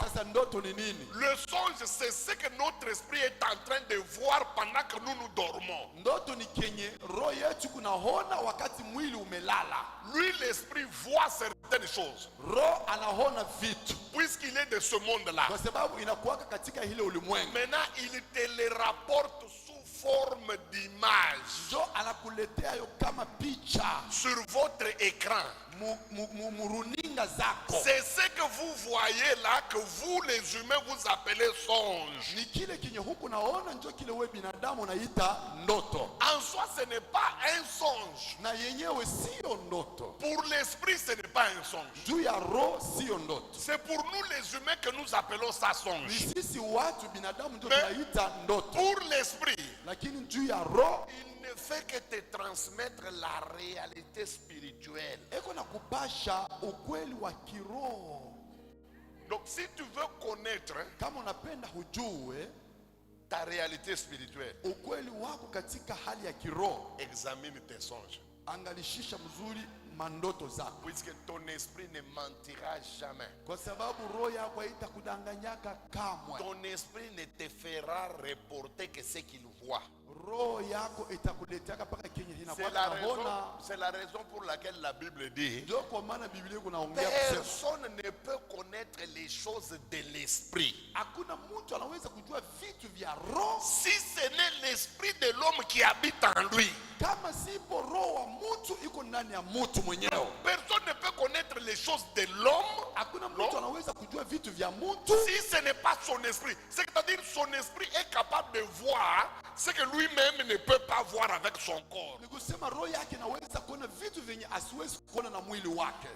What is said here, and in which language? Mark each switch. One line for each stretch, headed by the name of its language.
Swahili: Sasa ndoto ni nini?
French: Le songe, c'est ce que notre esprit est en train de voir pendant que nous dormons.
Swahili: Ndoto ni kenye roho yetu kunaona wakati mwili umelala.
French: Lui, l'esprit, voit certaines choses.
Swahili: Roho anaona vitu
French: Puisqu'il est de ce monde-là.
Swahili: kwa sababu inakuwaka katika ile ulimwengu.
French: Maintenant, il te les rapporte sous forme d'image
Swahili: Njo anakuletea yo kama picha
French: sur votre écran.
Swahili: muruninga zako.
French: C'est ce que vous voyez là, que vous les humains vous appelez songe.
Swahili: Ni kile kinye huku naona njo kile we binadamu naita ndoto.
French: En soi, ce n'est pas un songe.
Swahili: Na yenyewe sio ndoto.
French: Pour l'esprit, ce n'est pas un songe.
Swahili: Juu ya roho sio ndoto.
French: C'est pour nous les humains que nous appelons ça
Swahili: Ni
French: songe.
Swahili: sisi watu binadamu ndio
French: Mais
Swahili: tunaita ndoto.
French: pour l'esprit,
Swahili: Lakini juu ya roho
French: il ne fait que te transmettre la réalité spirituelle.
Swahili: eko na kupasha ukweli wa kiroho.
French: Donc si tu veux connaître
Swahili: Kama unapenda hujue
French: ta réalité spirituelle,
Swahili: ukweli wako katika hali ya kiroho,
French: examine tes songes.
Swahili: angalishisha mzuri mandoto zako,
French: Puisque ton esprit ne mentira jamais.
Swahili: kwa sababu roho yako haitakudanganyaka kamwe.
French: Ton esprit ne te fera reporter que ce qu'il voit.
Swahili: Roho yako itakuletea mpaka kenye
French: C'est
Swahili: inakuwa
French: la raison pour laquelle la Bible dit
Swahili: ndio kwa maana Biblia kunaongea kusema
French: personne ne peut connaître les choses de l'esprit
Swahili: hakuna mtu anaweza kujua vitu vya roho
French: si ce n'est l'esprit de l'homme qui habite en lui.
Swahili: kama sipo roho wa mtu iko ndani ya mtu mwenyewe.
French: Personne ne peut connaître les choses de l'homme
Swahili: Hakuna mtu anaweza kujua vitu vya mtu
French: si ce n'est pas son esprit. C'est-à-dire son esprit est capable de voir ce que lui-même ne peut pas voir avec son corps.
Swahili: ni kusema roho yake inaweza kuona vitu vyenye asiwezi kuona na mwili wake.